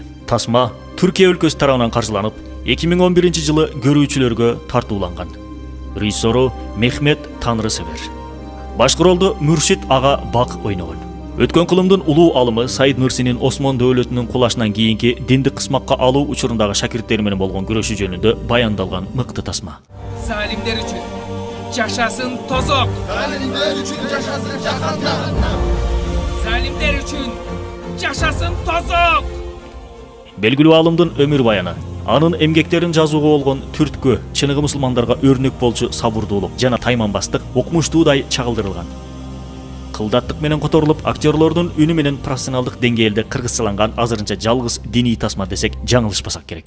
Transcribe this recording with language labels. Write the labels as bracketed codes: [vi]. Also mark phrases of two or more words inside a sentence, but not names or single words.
[ky] Тасма Түркия өлкөсү тарабынан каржыланып, 2011 жылы көрүүчүлөргө тартууланган. Режиссеру Мехмет Танрысевер. Башкуролдо Мүршит ага бак ойногон. Өткөн кылымдын улуу алымы Саид Нурсинин Осмон дөөлөтүнүн кулашынан кийинки диндик кысмакка алуу учурундагы шакирттери менен болгон күрөшү жөнүндө баяндалган мыкты тасма. Залимдер үчүн жашасын тозок. Залимдер үчүн жашасын жаханнам. Залимдер үчүн жашасын тозок. Белгилүү аалымдын өмүр баяны, анын эмгектерин жазууга болгон түрткү, чыныгы мусулмандарга өрнөк болчу сабырдуулук жана тайманбастык окумуштуудай чагылдырылган. Кылдаттык менен которулуп, актерлордун үнү менен профессионалдык деңгээлде кыргызчаланган азырынча жалгыз диний тасма десек жаңылышпасак керек.